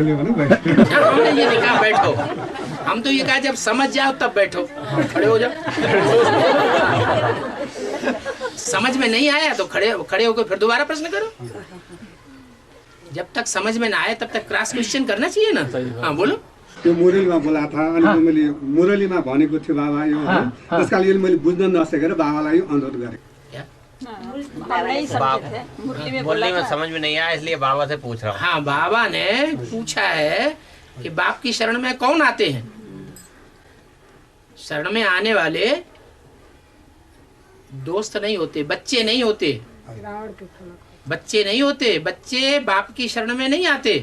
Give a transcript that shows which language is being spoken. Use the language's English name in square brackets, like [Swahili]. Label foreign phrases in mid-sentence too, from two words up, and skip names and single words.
[Hindi] हमने ये नहीं कहा बैठो, हम तो ये कहा जब समझ जाओ तब बैठो, खड़े हो जाओ। समझ में नहीं आया तो खड़े होकर फिर दोबारा प्रश्न करो। जब तक समझ में ना आए तब तक क्रॉस क्वेश्चन करना चाहिए ना। हाँ बोलो। [Nepali] त्यो मुरलीमा [Hindi] बोला था [Nepali] अनि मैले मुरलीमा भनेको थियो बाबा यो, त्यसकारण यो मैले बुझ्न नसकेर बाबालाई अनुरोध गरेँ। [Hindi] मुरली में समझ में नहीं आया इसलिए बाबा से पूछ रहा हूँ। हाँ बाबा ने पूछा है कि बाप की शरण में कौन आते हैं? शरण में आने वाले दोस्त नहीं होते, बच्चे नहीं होते, बच्चे नहीं होते, बच्चे बाप की शरण में नहीं आते।